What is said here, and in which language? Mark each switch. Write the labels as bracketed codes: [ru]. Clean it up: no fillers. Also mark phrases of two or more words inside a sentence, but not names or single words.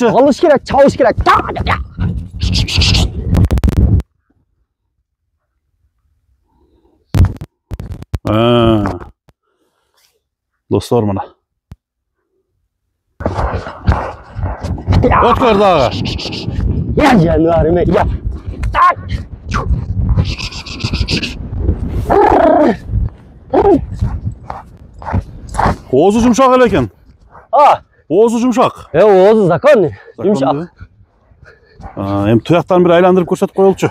[ky] Алыш керек, чабыш керек. Достор мына. Өткөр дагы. Я жануарым, я. Оозу жумшак эле экен. Оозу жумшак. Оозу законный. Жумшак. Эми туяктан бир айландырып көрсөтүп коелучу.